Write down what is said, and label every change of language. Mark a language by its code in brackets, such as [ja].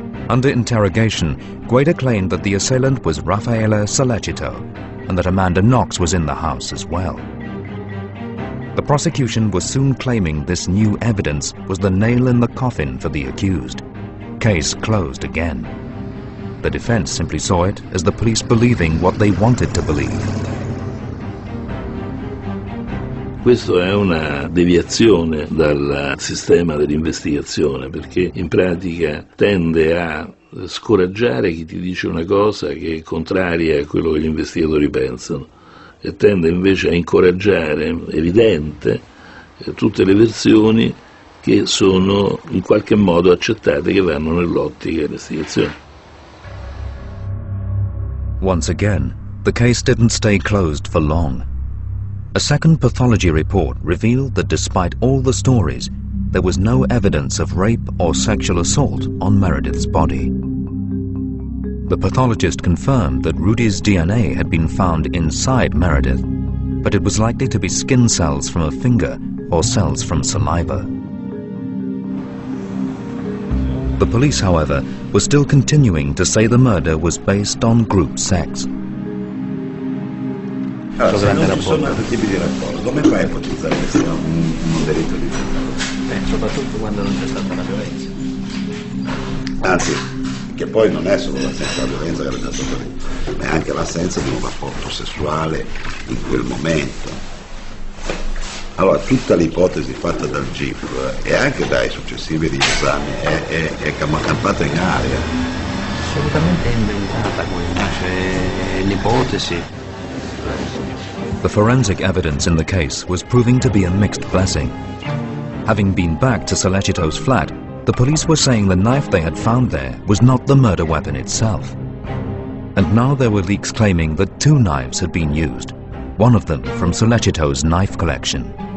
[en] Under interrogation, Gueda claimed that the assailant was Raffaele Sollecito and that Amanda Knox was in the house as well. The prosecution was soon claiming this new evidence was the nail in the coffin for the accused. Case closed again. The defense simply saw it as the police believing what they wanted to believe. [it] Questo è una deviazione dal sistema dell'investigazione, perché in pratica tende a scoraggiare chi ti dice una cosa che è contraria a quello che gli investigatori pensano e tende invece a incoraggiare, evidente, tutte le versioni che sono in qualche modo accettate, che vanno nell'ottica dell'investigazione. [en] Once again, the case didn't stay closed for long. A second pathology report revealed that despite all the stories, there was no evidence of rape or sexual assault on Meredith's body. The pathologist confirmed that Rudy's DNA had been found inside Meredith, but it was likely to be skin cells from a finger or cells from saliva. The police, however, were still continuing to say the murder was based on group sex. [it] Allora, se non ci sono altri tipi di rapporti, come fai a ipotizzare che sia un delitto di genere? Soprattutto quando non c'è stata la violenza. Anzi, che poi non è solo l'assenza della violenza che rende stato lì, ma è anche l'assenza di un rapporto sessuale in quel momento. Allora, tutta l'ipotesi fatta dal GIP e anche dai successivi riesami è campata in aria. Assolutamente inventata quella, cioè l'ipotesi. [en] The forensic evidence in the case was proving to be a mixed blessing. Having been back to Solecito's flat, the police were saying the knife they had found there was not the murder weapon itself. And now there were leaks claiming that 2 knives had been used, one of them from Solecito's knife collection.